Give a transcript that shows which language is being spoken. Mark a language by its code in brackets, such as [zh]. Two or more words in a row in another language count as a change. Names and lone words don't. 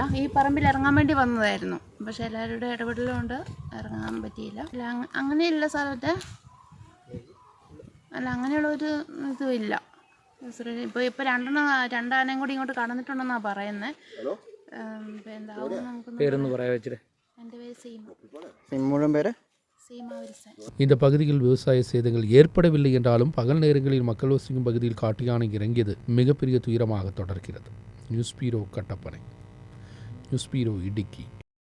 [ml] ഈ പറമ്പിൽ ഇറങ്ങാൻ വേണ്ടി വന്നതായിരുന്നു. പക്ഷെ എല്ലാവരുടെ ഇടപെടലുകൊണ്ട് ഇറങ്ങാൻ പറ്റിയില്ല. അല്ല അങ്ങനെയുള്ള സ്ഥലത്ത് അല്ല അങ്ങനെയുള്ള ഒരു ഇതും ഇല്ല. ഇപ്പോൾ രണ്ടാനയും കൂടി ഇങ്ങോട്ട് കടന്നിട്ടുണ്ടെന്നാണ് പറയുന്നത്. എന്താവും നമുക്ക് പേരൊന്ന് പറയാ വെച്ചിട്ട്. എൻ്റെ പേര് സീമ. മുഴുവൻ പേര് [ta] இந்த பகுதியில் விவசாய சேதங்கள் ஏற்படவில்லை என்றாலும் பகல் நேரங்களில் மக்கள் வசிக்கும் பகுதியில் காட்டு யானை இறங்கியது மிகப்பெரிய துயரமாக தொடர்கிறது. [en] news bureau [ta] கட்டப்பனை, [en] news bureau [ta] இடுக்கி.